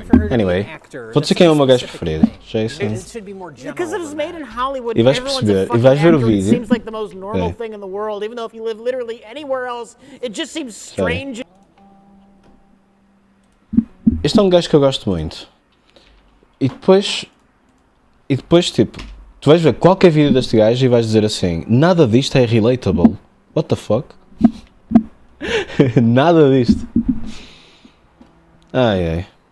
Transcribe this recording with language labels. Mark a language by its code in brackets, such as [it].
[en] Anyway, [pt] vou dizer quem é o meu gajo preferido. Jason. [en] Because it is made in Hollywood. [pt] E vais perceber, e vais ver o vídeo. [en] It seems like the most normal thing in the world, even though if you live literally anywhere else, it just seems strange. [pt] Este é um gajo que eu gosto muito. E depois tipo, tu vais ver qualquer vídeo deste gajo e vais dizer assim: nada disto é relatable. [en] What the fuck? [pt] Nada disto. Ai.